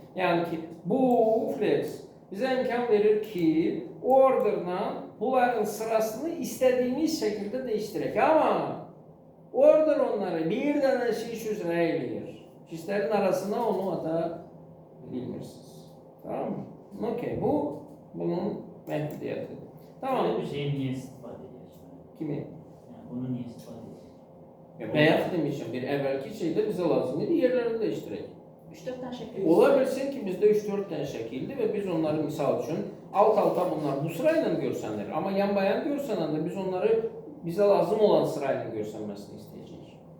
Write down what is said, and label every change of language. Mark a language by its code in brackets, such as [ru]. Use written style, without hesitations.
[az] Yəni ki, bu flex bizə imkan verir ki, orderla bunların sırasını istədiyimiz şəkildə dəyişdirək. Amma order onları bir dənə şiş üzrə eləyir. Şişlərin arasına onu ata bilmirsiniz. Tamam mı? Okey, bu bunun məhdudiyyətidir. Tamam. [tr] Böyle bir şeyi niye istifade ediyorsun? [az] Kimi? [tr] Yani bunu niye istifade ediyorsun? [az] Bayaq demişim, bir əvvəlki şeydə bizə lazım idi, yerlərini dəyişdirək. 3-4 dənə şəkil. Ola bilsin ki, bizdə 3-4 dənə şəkildir və biz onları misal üçün alt-alta bunlar bu sırayla görsənir. Amma yan-bayan görsənəndə biz onları bizə lazım olan sırayla görsənməsini istəyəcəyik.